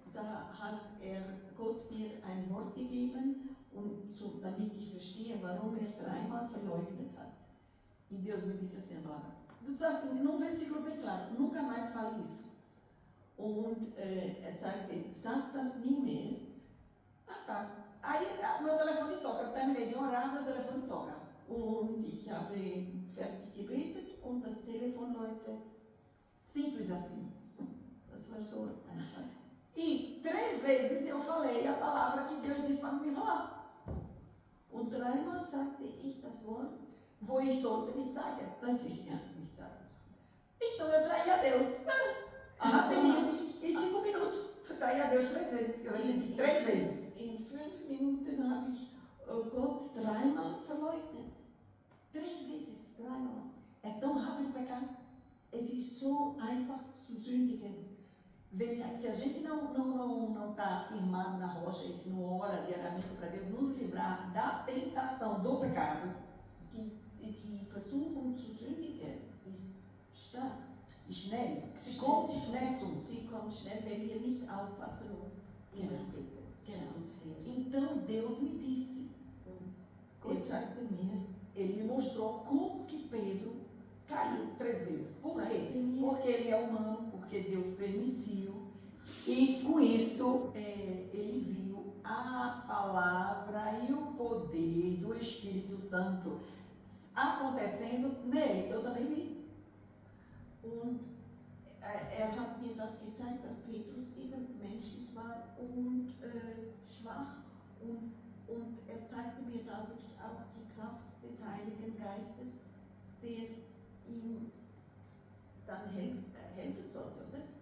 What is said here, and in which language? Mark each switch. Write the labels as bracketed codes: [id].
[de] Da hat Gott mir ein Wort gegeben, damit ich verstehe, warum 3-mal verleugnet hat. [pt] E Deus me disse assim, a palavra. Diz assim, num versículo bem claro, nunca mais fale isso. [de] Und sagte, sag das nie mehr. [pt] Tá. Aí meu telefone toca, eu terminei de orar, meu telefone toca. [de] Und ich habe fertig gebetet und das Telefon läutet. [pt] Simples assim. [de] Das war so einfach. [pt] E 3 vezes eu falei a palavra que Deus disse para me falar. [de] Und 3-mal sagte ich das Wort, Wo ich sollte nicht sagen. das ich nicht sagte. [pt] Então eu traí a Deus. Rapidinho. Em 5 minutos. Eu traí a Deus 3 vezes, que eu entendi. 3 vezes. [de] In 5 Minuten habe ich Gott 3-mal verleugnet. [pt] 3 vezes. [de] 3-mal. [pt] É tão rápido pecar. [de] Es ist so einfach zu sündigen. [pt] Se a gente não está firmado na rocha e se não ora diariamente para Deus nos livrar da tentação do pecado, [de] Die Versuchung zu sündigen ist stark. schnell, Sie kommt schnell, wenn wir nicht aufpassen und immer beten. Uns lehren. [pt] Então Deus me disse, [de] Gott sagte mir, [pt] ele me mostrou como que Pedro caiu 3 vezes. Por quê? Sim. Porque ele é humano, porque Deus permitiu. E com isso, ele viu a palavra e o poder do Espírito Santo acontecendo nele. Eu também vi. [de] und hat mir das gezeigt, dass Petrus eben menschlich war und schwach und zeigte mir dadurch auch die Kraft des Heiligen Geistes, der ihm dann helfen sollte, oder?